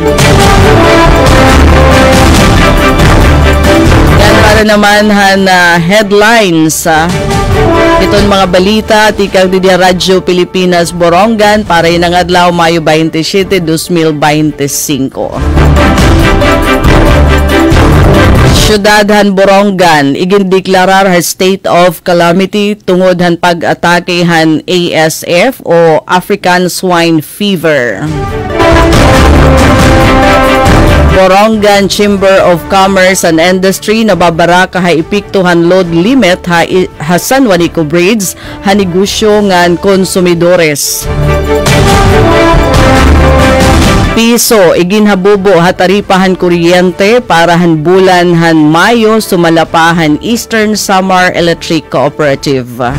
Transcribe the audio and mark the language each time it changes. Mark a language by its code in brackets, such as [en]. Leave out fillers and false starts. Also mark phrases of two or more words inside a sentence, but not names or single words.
[war] Yan para naman han headlines iton mga balita tikang di Radyo Pilipinas Borongan para inang adlaw Mayo 27, 2025. Syudadhan Borongan igindeklarar ha state of calamity tungod han pag-atake han ASF o [en] African Swine Fever. [war] Borongan Chamber of Commerce and Industry nababara ka ha ipiktuhan [en] load limit [war] ha San Juanico Bridge ha negosyo ngan konsumidores. piso iginhabubo hataripahan kuryente para han bulan han Mayo sumalapahan Eastern Samar Electric Cooperative.